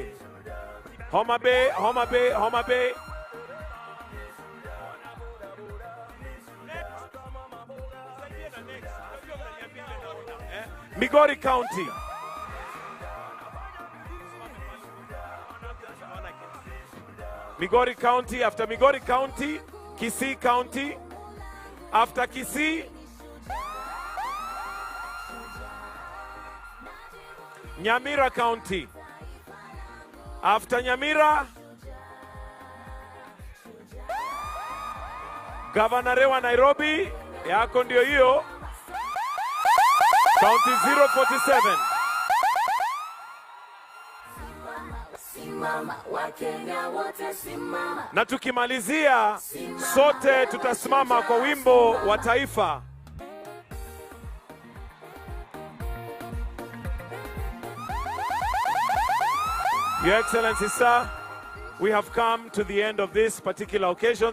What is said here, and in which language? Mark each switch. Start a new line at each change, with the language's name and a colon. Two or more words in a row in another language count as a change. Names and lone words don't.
English: Homa Bay. Migori County. Migori County. After Migori County, Kisii County. After Kisii, Nyamira County. After Nyamira,
Swahili: Gavana wa Nairobi, yako ndio hiyo.
English: County 047.
Swahili: Simama, Wakenya wote simama. Na tukimalizia, sote tutasimama kwa wimbo wa taifa.
English: Your Excellency, sir, we have come to the end of this particular occasion.